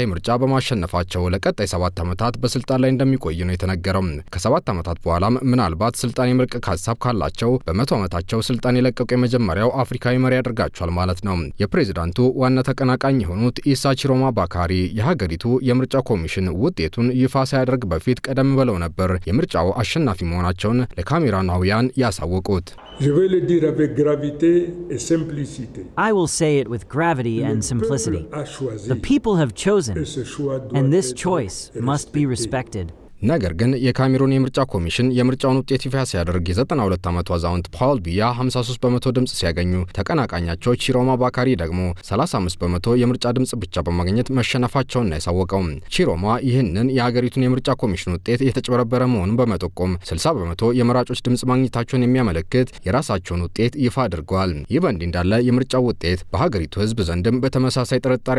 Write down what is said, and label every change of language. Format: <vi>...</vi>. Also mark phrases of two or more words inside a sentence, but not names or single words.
<am>ምርጫ በማሸነፋቸው ለቀጣይ 7 ዓመታት በስልጣን ላይ እንደሚቆይ ነው የተነገረው። ከ7 ዓመታት በኋላም ምናልባት ስልጣን የመልቀቅ ሀሳብ ካላቸው በ100 ዓመታቸው ስልጣን የለቀቁ የመጀመሪያው አፍሪካዊ መሪ ያደርጋቸዋል ማለት ነው። የፕሬዝዳንቱ ዋና ተቀናቃኝ የሆኑት ኢሳ ቺሮማ ባካሪ የሀገሪቱ የምርጫ ኮሚሽን ውጤቱን ይፋ ሳያደርግ በፊት ቀደም ብለው ነበር የምርጫው አሸናፊ መሆናቸውን ለካሜሩናውያን ያሳወቁት።</am> <fr>Je vais le dire avec gravité et simplicité.</fr> <en>I will say it with gravity and simplicity. The people have chosen, and this choice must be respected.</en> <am>ነገር ግን የካሜሩን የምርጫ ኮሚሽን የምርጫውን ውጤት ይፋ ሲያደርግ የ92 ዓመቱ አዛውንት ፓውል ቢያ 53 በመቶ ድምጽ ሲያገኙ ተቀናቃኛቸው ቺሮማ ባካሪ ደግሞ 35 በመቶ የምርጫ ድምጽ ብቻ በማግኘት መሸነፋቸውን ያሳወቀው። ቺሮማ ይህንን የሀገሪቱን የምርጫ ኮሚሽን ውጤት የተጨበረበረ መሆኑን በመጠቆም 60 በመቶ የመራጮች ድምጽ ማግኘታቸውን የሚያመለክት የራሳቸውን ውጤት ይፋ አድርገዋል። ይህ በእንዲህ እንዳለ የምርጫው ውጤት በሀገሪቱ ሕዝብ ዘንድም በተመሳሳይ ጥርጣሬ</am>